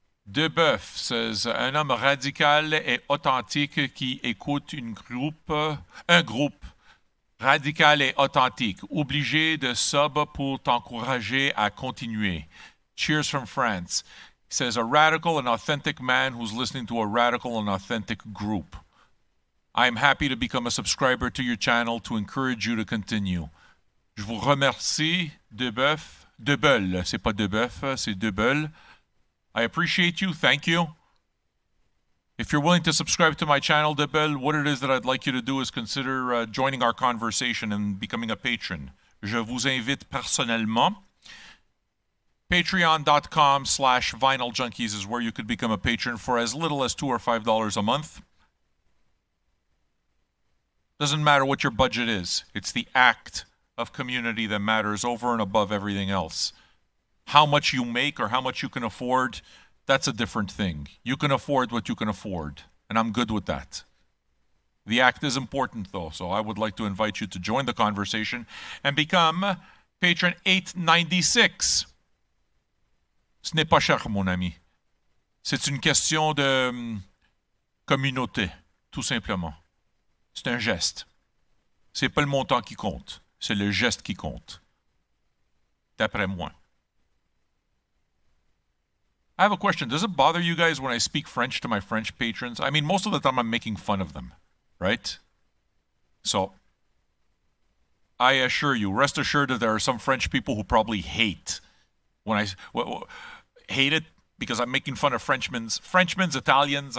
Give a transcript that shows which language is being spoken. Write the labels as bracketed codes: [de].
[en] Debeuf says [fr] un homme radical et authentique qui écoute un groupe radical et authentique, obligé de sub pour t'encourager à continuer. [en] Cheers from France. He says a radical and authentic man who's listening to a radical and authentic group. I am happy to become a subscriber to your channel to encourage you to continue. [fr] Je vous remercie, Debeuf. Debeul, c'est pas Debeuf, c'est Debeul. [en] I appreciate you. Thank you. If you're willing to subscribe to my channel, Debeul, what it is that I'd like you to do is consider joining our conversation and becoming a patron. [fr] Je vous invite personnellement. [en] Patreon.com/VinylJunkies is where you could become a patron for as little as $2 or $5 a month. Doesn't matter what your budget is. It's the act of community that matters over and above everything else. How much you make or how much you can afford, that's a different thing. You can afford what you can afford, and I'm good with that. The act is important, though, so I would like to invite you to join the conversation and become patron 896. [fr] Ce n'est pas cher, mon ami. C'est une question de communauté, tout simplement. C'est un geste. C'est pas le montant qui compte, c'est le geste qui compte. D'après moi. [en] I have a question. Does it bother you guys when I speak French to my French patrons? I mean, most of the time I'm making fun of them, right? So, I assure you, rest assured that there are some French people who probably hate when I hate it because I'm making fun of Frenchmen's, Italians.